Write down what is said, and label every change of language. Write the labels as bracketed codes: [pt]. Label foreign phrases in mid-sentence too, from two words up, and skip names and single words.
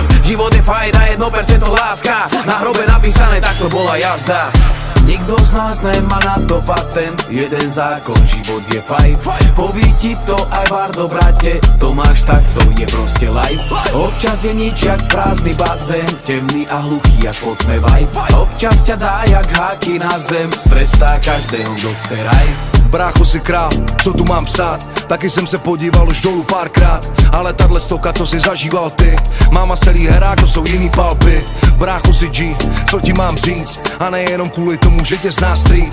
[sk] Život je fajn a 1% láska. Na hrobe napísané, tak to bola jazda. Nikto z nás nemá na to patent. Jeden zákon, život je fajn. Poví ti to aj Vardo, brate. To máš, tak to je proste life. Občas je nič jak prázdny bazén. Temný a hluchý jak potmevaj. Občas ťa dá jak háky na zem. Strestá každého, kdo chce raj. [cs] Brácho, si král, co tu mám psát? Taky jsem se podíval už dolů párkrát. Ale tahle stoka, co si zažíval ty, máma celý herák, to jsou jiný palby. Brácho, si G, co ti mám říct? A nejenom kvůli tomu, že tě zná street.